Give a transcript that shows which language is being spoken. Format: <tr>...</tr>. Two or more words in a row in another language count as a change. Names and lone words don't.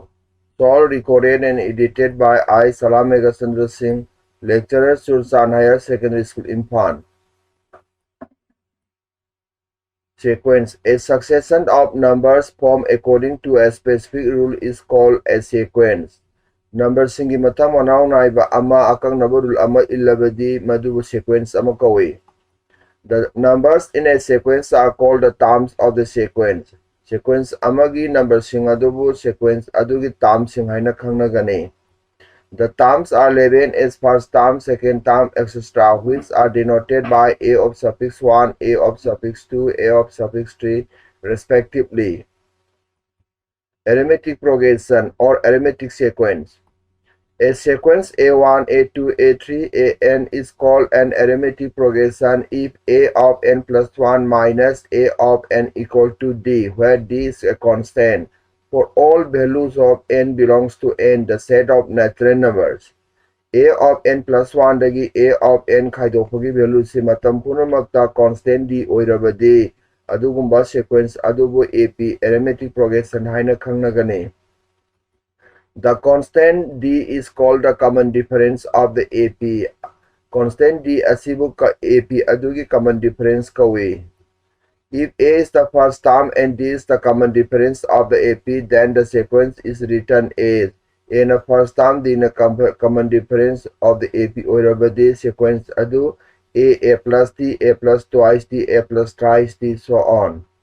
<en>All recorded and edited by I. Salam Meghachandra Singh, lecturer, Sursan Higher Secondary School, Imphal. Sequence. A succession of numbers formed according to a specific rule is called a sequence.</en> <mni>Numbersingi mathang manaw naiba ama akang rule ama illabadi madubu sequence ama kawi.</mni> <en>The numbers in a sequence are called the terms of the sequence.</en> <mni>Sequence amagi number sing adubu sequence adugi terms sing haina khangnagani.</mni> <en>The terms are 11 as first term, second term, etc., which are denoted by a of suffix 1, a of suffix 2, a of suffix 3, respectively. Arithmetic progression or arithmetic sequence. A sequence A1, A2, A3, An is called an arithmetic progression if A of n plus 1 minus A of n equal to D, where D is a constant. For all values of n belongs to n, the set of natural numbers. A of n plus 1</en> <mni>dagi</mni> <en>A of n</en> <mni>khaidokpagi value si matam punamakta constant D oirabadi adugumba sequence adubu</mni> <en>AP arithmetic progression</en> <mni>haina khangnagani.</mni> <en>The constant D is called the common difference of the AP.</en> <mni>Constant D asibu ka AP adugi</mni> <en>common difference</en> <mni>kawi.</mni> <en>If A is the first term and D is the common difference of the AP, then the sequence is written as</en> <mni>A na first term, D na common difference of the AP oirabadi sequence adu</mni> <en>A plus D, A plus twice D, A plus thrice D, so on.</en>